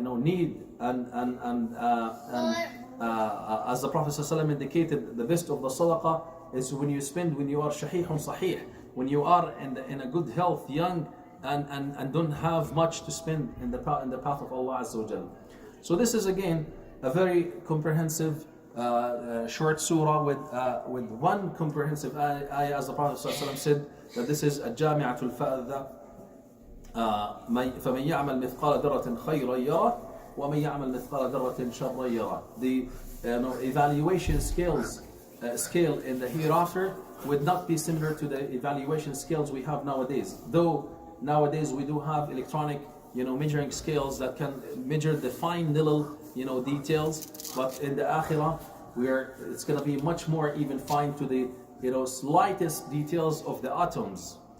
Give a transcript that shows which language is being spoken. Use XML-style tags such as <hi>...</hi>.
<en>need and as the Prophet ﷺ indicated, the best of the sadaqah is when you spend when you are</en> <ar>shahihun sahih,</ar> <en>when you are in a good health, young, and don't have much to spend in the path of Allah Azza wa Jal. So this is again a very comprehensive short surah with one comprehensive ayah, as the Prophet ﷺ said that this is a</en> <ar>jami'atul fa'idha. فمن يعمل مثقال ذرة خيرا يره ومن يعمل مثقال ذرة شرا يره.</ar> <en>The evaluation scale in the hereafter would not be similar to the evaluation scales we have nowadays. Though nowadays we do have electronic measuring scales that can measure the fine little details, but in the akhirah it's going to be much more even fine to the slightest details of the atoms.</en>